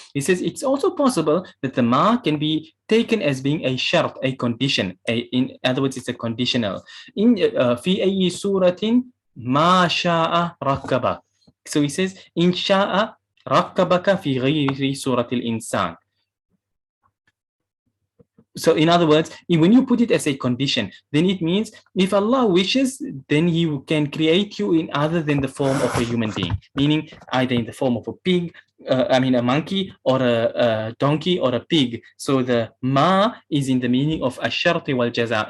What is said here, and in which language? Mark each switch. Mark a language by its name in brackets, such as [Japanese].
[English] He says it's also possible that the ma can be taken as being a shart, a condition. In other words, it's a conditional. [Arabic] In في أي سورة ما شاء ركبك. [English] So he says [Arabic] إن شاء ركبك في غير سورة الإنسان. [English] So in other words, when you put it as a condition, then it means if Allah wishes, then He can create you in other than the form of a human being, meaning either in the form of a pig, a monkey, or a donkey, or a pig. So the ma is in the meaning of ash-sharti wal jaza.